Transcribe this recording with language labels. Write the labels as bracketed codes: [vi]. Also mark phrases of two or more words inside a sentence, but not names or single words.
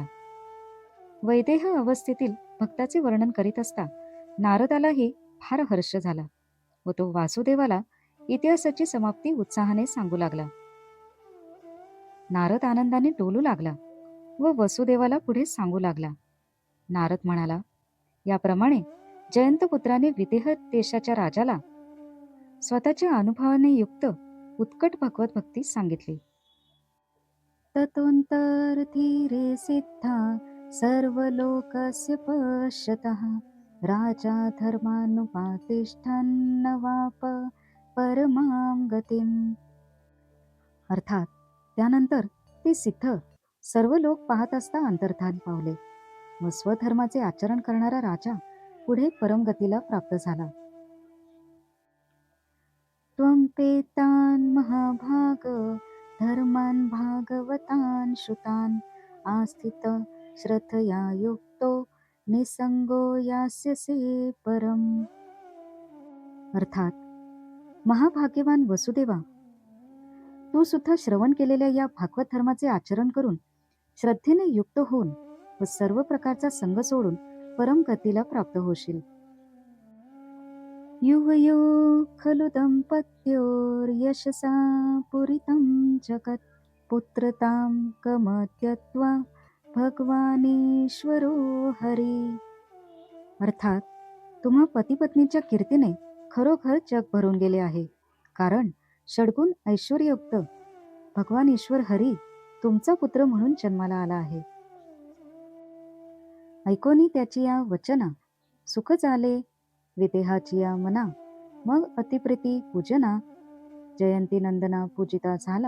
[mr] वैदेह अवस्थेतील भक्ताचे वर्णन करीत असता नारदालाही फार हर्ष झाला व तो वासुदेवाला इतिहासाची समाप्ती उत्साहाने सांगू लागला. नारद आनंदाने डोलू लागला व वसुदेवाला पुढे सांगू लागला. नारद म्हणाला, याप्रमाणे जयंतपुत्राने विदेह देशाच्या राजाला स्वतःच्या अनुभवाने युक्त उत्कट भगवत भक्ती सांगितली. [sa] ततोऽन्तर्धीरे सिद्धा सर्वलोकस्य पश्यतः राजा धर्मानुपातिष्ठन्नवाप परमां गतिम्. [mr] अर्थात त्यानंतर ते सिद्ध सर्व लोक पाहत असता अंतर्धान पावले व स्वधर्माचे आचरण करणारा राजा पुढे परमगतीला प्राप्त झाला. [sa] त्वं पेतान् महाभाग धर्मान् भागवतान् श्रुतान् आस्थित श्रद्धया युक्तो निसंगो यास्यसे परम. [mr] अर्थात, महाभाग्यवान वसुदेवा, तू सुद्धा श्रवण केलेल्या या भागवत धर्माचे आचरण करून श्रद्धेने युक्त होऊन व सर्व प्रकारचा संग सोडून परम गतीला प्राप्त होशील. [sa] युवयो खलु दंपत्योर्यशसा पुरितं जगत् पुत्रतां कमत्यत्वा भगवानेश्वरो हरी. [mr] अर्थात, तुम्हा पतिपत्नीच्या कीर्तीने खरोखर जग भरून गेले आहे, कारण षड्गुण ऐश्वर्ययुक्त भगवान ईश्वर हरी तुमचा पुत्र म्हणून जन्माला आला आहे. ऐकोनी त्याची या वचना सुख झाले विदेहाची या मना, मग अतिप्रीती पूजना जयंती नंदना पूजिता झाला.